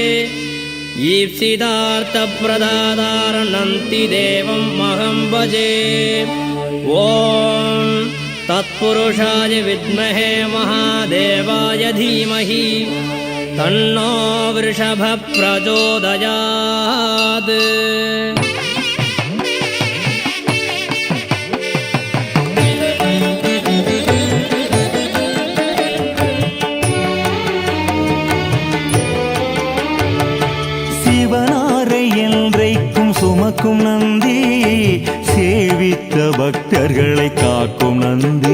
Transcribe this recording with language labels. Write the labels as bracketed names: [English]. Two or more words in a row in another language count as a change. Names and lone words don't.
[Sanskrit] ईप्सितार्थप्रदातारं नन्दिदेवमहं भजे। ॐ तत्पुरुषाय विद्महे महादेवाय धीमहि तन्नो वृषभः प्रचोदयात्। [Tamil] சிவனாரை என்றைக்கும் சுமக்கும் நந்தி, சேவித்த பக்தர்களை காக்கும் நந்தி.